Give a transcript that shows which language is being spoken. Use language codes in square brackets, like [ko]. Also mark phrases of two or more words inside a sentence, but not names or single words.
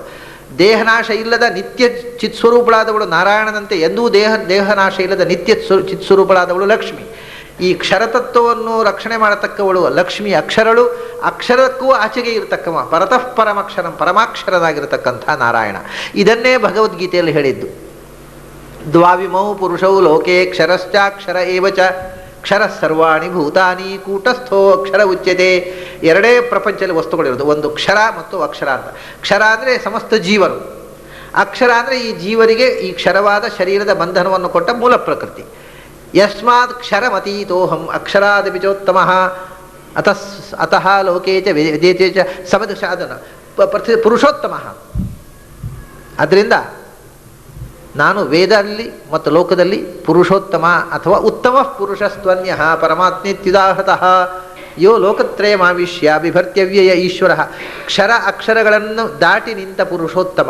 [kn] ದೇಹನಾಶ ಇಲ್ಲದ ನಿತ್ಯ ಚಿತ್ಸ್ವರೂಪಳಾದವಳು ನಾರಾಯಣನಂತೆ ಎಂದೂ ದೇಹನಾಶ ಇಲ್ಲದ ನಿತ್ಯ ಚಿತ್ಸ್ವರೂಪಳಾದವಳು ಲಕ್ಷ್ಮಿ. ಈ ಕ್ಷರತತ್ವವನ್ನು ರಕ್ಷಣೆ ಮಾಡತಕ್ಕವಳು ಲಕ್ಷ್ಮಿ ಅಕ್ಷರಳು. ಅಕ್ಷರಕ್ಕೂ ಆಚೆಗೆ ಇರತಕ್ಕವ [sa] परतः परमक्षरं, [kn] ಪರಮಾಕ್ಷರನಾಗಿರತಕ್ಕಂಥ ನಾರಾಯಣ. ಇದನ್ನೇ ಭಗವದ್ಗೀತೆಯಲ್ಲಿ ಹೇಳಿದ್ದು. [sa] द्वाविमौ पुरुषौ लोके क्षरश्चाक्षर एवच क्षर सर्वाणि भूतानि कूटस्थो अक्षर उच्यते. [kn] ಎರಡೇ ಪ್ರಪಂಚದಲ್ಲಿ ವಸ್ತುಗಳಿರೋದು, ಒಂದು ಕ್ಷರ ಮತ್ತು ಅಕ್ಷರ ಅಂತ. ಕ್ಷರ ಅಂದರೆ ಸಮಸ್ತ ಜೀವರು, ಅಕ್ಷರ ಅಂದರೆ ಈ ಜೀವರಿಗೆ ಈ ಕ್ಷರವಾದ ಶರೀರದ ಬಂಧನವನ್ನು ಕೊಟ್ಟ ಮೂಲ ಪ್ರಕೃತಿ. [sa] यस्मात् क्षरमतीतोहं अक्षरादपिचोत्तम अतः लोके च वेदे च समदश पुरुषोत्तम. [kn] ಅದರಿಂದ ನಾನು ವೇದದಲ್ಲಿ ಮತ್ತು ಲೋಕದಲ್ಲಿ ಪುರುಷೋತ್ತಮ ಅಥವಾ [sa] उत्तम पुरुषस्त्वन्य परमात्मेत्युदाहृतः. यो लोकत्रयमाविश्य बिभर्त्यव्यय ईश्वर. [kn] ಕ್ಷರ ಅಕ್ಷರಗಳನ್ನು ದಾಟಿ ನಿಂತ ಪುರುಷೋತ್ತಮ.